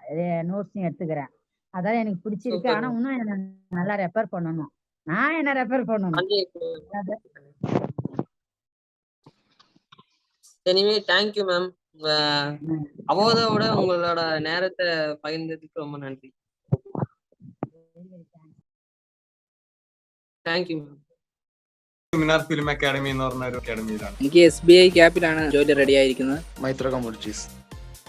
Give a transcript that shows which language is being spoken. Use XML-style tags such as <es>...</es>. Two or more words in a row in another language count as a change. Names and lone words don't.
<ta>நோட்ஸும் எடுத்துக்கிறேன். அதான் எனக்கு பிடிச்சிருக்கு. சூப்பர் ஆனா மேம். இன்னும் என்ன நல்லா ரெஃபர் பண்ணணும். நான் என்ன ரெஃபர் பண்ணணும். அதான்.</ta> <en>anyway thank you ma'am.</en> <ta>உங்க ம். அவோதாவோட உங்களோட நேரத்த பகிர்ந்ததுக்கு ரொம்ப நன்றி.</ta> <en>thank you.</en> <ml>മിനാർ ഫിലിം അക്കാദമി എന്ന് പറഞ്ഞ ഒരു അക്കാദമിയിലാണ്. എനിക്ക് SBI ക്യാപ്പിലാണ് ജോലി റെഡി ആയിരിക്കുന്നത്. മൈത്ര കമ്മോഡിറ്റീസ്.</ml>